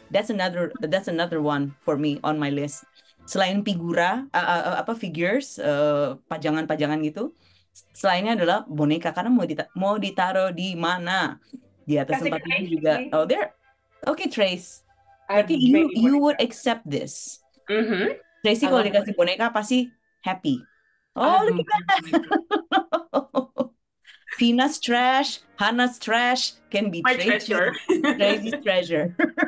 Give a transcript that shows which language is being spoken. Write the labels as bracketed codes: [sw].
[en] That's another one for me on my list. [id] Selain figura, figures, pajangan-pajangan gitu. Selainnya adalah boneka, karena mau ditaruh di mana? Di atas tempat tidur juga. [en] Oh, there. Okay, Trace. Berarti you would accept this. [id] Tracy kalau dikasih boneka pasti happy. [en] Oh, look at that. Fina's trash, Hannah's trash can be my treasure. Tracy's treasure.